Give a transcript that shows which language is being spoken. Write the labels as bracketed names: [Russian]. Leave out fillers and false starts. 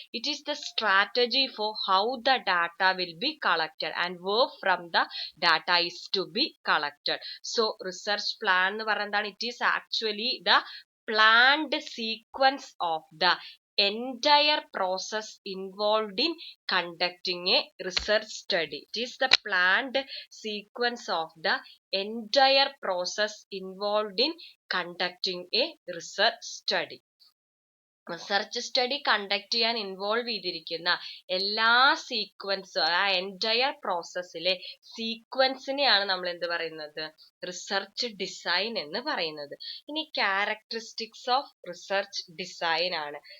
[English] It is the strategy for how the data will be collected and where from the data is to be collected. So research plan [Malayalam] എന്ന് പറയുന്നത് എന്താണ്, [English] It is actually the planned sequence of the entire process involved in conducting a research study. It is the planned sequence of the entire process involved in conducting a research study. [Malayalam] Research study conduct ചെയ്യാൻ involve ചെയ്തിരിക്കുന്ന എല്ലാ സീക്വൻസും, ആ entire പ്രോസസ്സിലെ സീക്വൻസിനെയാണ് നമ്മൾ എന്ത് പറയുന്നത്, research design എന്ന് പറയുന്നത്. ഇനി ക്യാരക്ടറിസ്റ്റിക്സ് ഓഫ് റിസർച്ച് ഡിസൈൻ ആണ്.